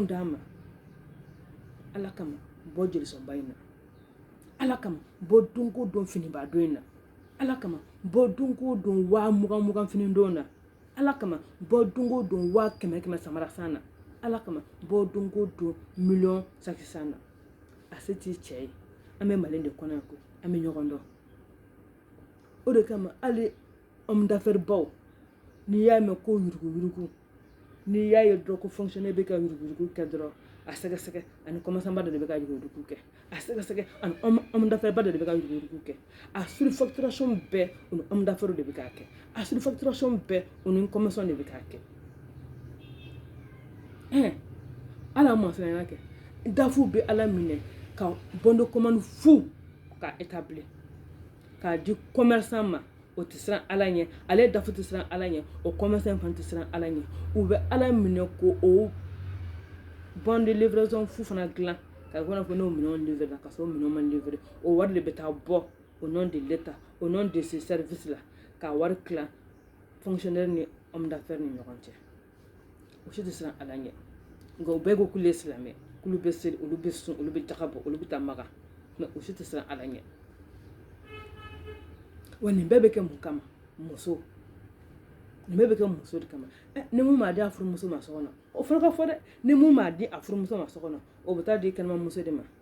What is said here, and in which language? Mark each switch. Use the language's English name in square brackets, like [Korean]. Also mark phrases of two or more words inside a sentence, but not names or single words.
[Bambara] d'a ma ala kama bɔ jelisɔnba in na ala kama bɔ don o don finibaa don in na ala kama bɔ don o don 20,000 fini don na ala kama bɔ don o don 100,000 samara san na ala kama bɔ don o don miliyɔn saki san na a se t'i cɛ ye an bɛ mali de kɔnɔ yan ko an bɛ ɲɔgɔn dɔn o de kama hali [French] homme d'affaires [Bambara] baw n'i y'a mɛn ko yuruguyurugu n'i y'a ye dɔrɔn ko fonctionnaire bɛ ka yuruguyurugu kɛ dɔrɔn a sɛgɛsɛgɛ ani commerçant ba dɔ de bɛ ka yuruguyurugu kɛ a sɛgɛsɛgɛ ani [French] homme d'affaires [Bambara] ba dɔ de bɛ ka yuruguyurugu kɛ a surfacturation bɛɛ o ni [French] homme d'affaires [Bambara] de bɛ k'a kɛ a surfacturation bɛɛ o ni commerçant de bɛ k'a kɛ ala ma siran kɛ dafu bɛ ala minɛ ka [French] bon de commande [Bambara] fu ka établir k'a di commerçant ma o tɛ siran ala ɲɛ ale dafu tɛ siran ala ɲɛ o commerçant fana tɛ siran ala ɲɛ u bɛ ala minɛ ko o [French] bon de livraison [Bambara] fu fana dilan ka fɔ n'o minɛnw livrer la ka sɔrɔ o minɛnw ma livrer o wari de bɛ taa bɔ [French] au nom de l'état au nom de ce service là [Bambara] ka wari tilan fonctionnaire ni [French] homme d'affaires [Bambara] ni ɲɔgɔn cɛ o si tɛ siran ala ɲɛ nka o bɛɛ ko k'olu ye silamɛ k'olu bɛ seli olu bɛ sun olu bɛ jaga bɔ olu bɛ taa maga mɛ o si tɛ siran ala ɲɛ wa nin bɛɛ bɛ kɛ mun kama muso nin bɛɛ bɛ kɛ muso de kama ni mun m'a di a furumuso ma so kɔnɔ o fana ka fɔ dɛ ni mun m'a di a furumuso ma so kɔnɔ o bɛ taa di kɛnɛmamuso de ma